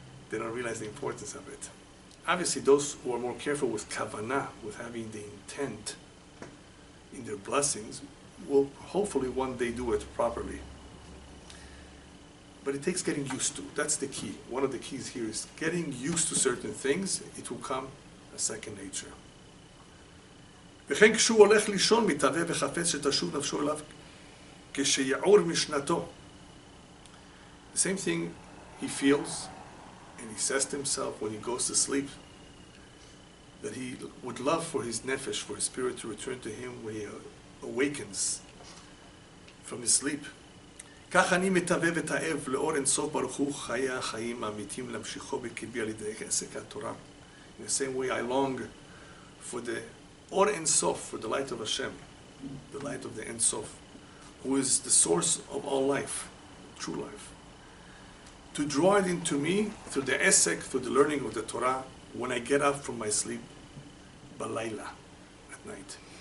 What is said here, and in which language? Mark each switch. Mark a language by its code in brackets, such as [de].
[en] They don't realize the importance of it. Obviously, those who are more careful with kavanah, with having the intent in their blessings, will hopefully one day do it properly. But it takes getting used to. That's the key. One of the keys here is getting used to certain things. It will come a second nature. [he] וכן כשהוא הולך לישון מתהווה וחפץ שתשוב נפשו אליו כשיעור משנתו. [en] The same thing he feels and he says to himself when he goes to sleep, that he would love for his nefesh, for his spirit to return to him when he awakens from his sleep. [he] כך אני מתהווה ותאב לאור אינסוף ברוך הוא חיי החיים האמיתיים להמשיכו בקרבי על ידי עסק התורה. [en] In the same way I long for the Or Ein Sof, for the light of Hashem, the light of the Ein Sof, who is the source of all life, true life. To draw it into me through the Esek, through the learning of the Torah, when I get up from my sleep, Balayla, at night.